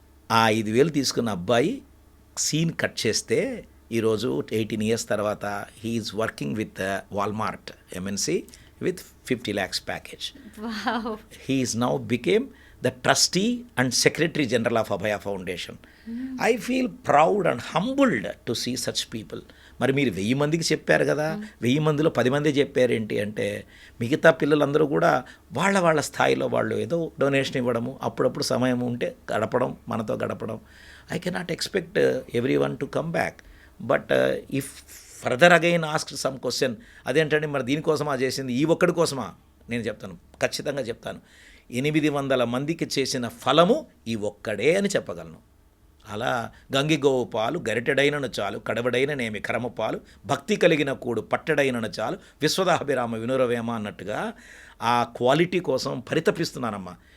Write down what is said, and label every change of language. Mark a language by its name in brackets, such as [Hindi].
[Telugu] ఆ 5,000 తీసుకున్న అబ్బాయి సీన్ కట్ చేస్తే ఈరోజు 18 ఇయర్స్ తర్వాత [English] He is working with Walmart MNC with 50 lakhs package. Wow. He is now became the trustee and secretary general of Abhaya Foundation. I feel proud and humbled to see such people. [Telugu] మరి మీరు 1000 మందికి చెప్పారు కదా, 1000 మందిలో 10 మంది చెప్పారేంటి అంటే, మిగతా పిల్లలందరూ కూడా వాళ్ళ స్థాయిలో వాళ్ళు ఏదో డొనేషన్ ఇవ్వడము, అప్పుడప్పుడు సమయం ఉంటే గడపడం, మనతో గడపడం. [English] I cannot expect everyone to come back. But if further again ask some question, [Telugu] అదేంటంటే మరి దీనికోసమా చేసింది, ఈ ఒక్కడి కోసమా? నేను చెప్తాను, ఖచ్చితంగా చెప్తాను. 800 మందికి చేసిన ఫలము ఈ ఒక్కడే అని చెప్పగలను. అలా గంగిగోవు పాలు గరిటెడైనను చాలు, కడవడైననేమి కరము పాలు, భక్తి కలిగిన కూడు పట్టెడైనను చాలు, విశ్వదాభిరామ వినురవేమ అన్నట్టుగా ఆ క్వాలిటీ కోసం పరితపిస్తున్నానమ్మా.